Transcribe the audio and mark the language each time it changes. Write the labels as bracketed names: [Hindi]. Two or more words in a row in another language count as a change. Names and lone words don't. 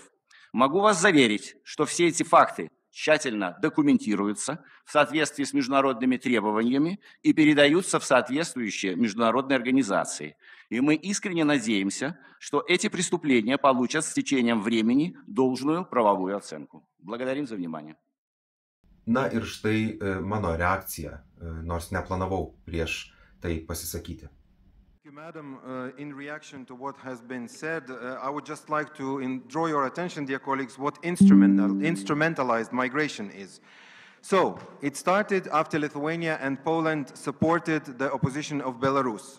[Russian] Могу вас заверить, что все эти факты тщательно документируются в соответствии с международными требованиями и передаются в соответствующие международные организации. И мы искренне надеемся, что эти преступления получат с течением времени должную правовую оценку. Благодарим за внимание. [Lithuanian] Na ir štai mano reakcija, nors neplanavau prieš tai pasisakyti. [English] Madam, in reaction to what has been said, I would just like to draw your attention, dear colleagues, what instrumentalized migration is. So, it started after Lithuania and Poland supported the opposition of Belarus.